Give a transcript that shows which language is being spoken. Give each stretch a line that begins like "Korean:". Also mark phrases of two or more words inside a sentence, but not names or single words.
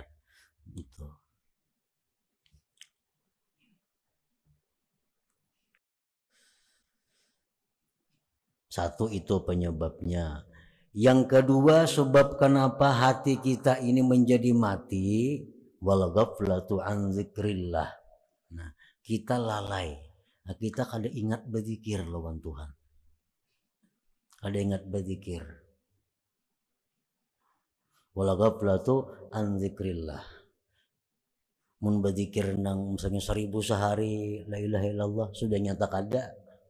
Indonesian: Gitu. Satu itu penyebabnya. Yang kedua sebab kenapa hati kita ini menjadi mati,
Arabic: wal ghaflatu an zikrillah.
Indonesian: Nah, kita lalai.
Banjar: Nah, kita kada ingat berzikir lawan Tuhan. Ada ingat berzikir.
Arabic: Wala ghaflatu an zikrillah.
Banjar: Mun berzikir nang misalnya 1000 sehari,
Arabic: la ilaha illallah
Banjar: sudah nyata kada.